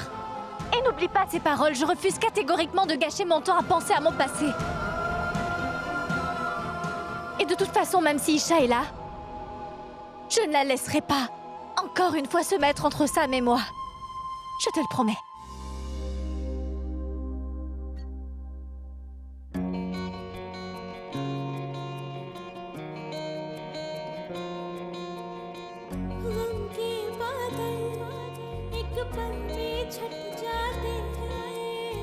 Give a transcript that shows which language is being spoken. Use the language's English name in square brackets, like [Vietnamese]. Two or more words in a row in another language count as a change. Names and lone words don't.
[French] Et n'oublie pas ces paroles, je refuse catégoriquement de gâcher mon temps à penser à mon passé. Et de toute façon, même si Isha est là, je ne la laisserai pas encore une fois se mettre entre Sam et moi. Je te le promets. [Hindi] गम के बादल एक पल में छट जाते हैं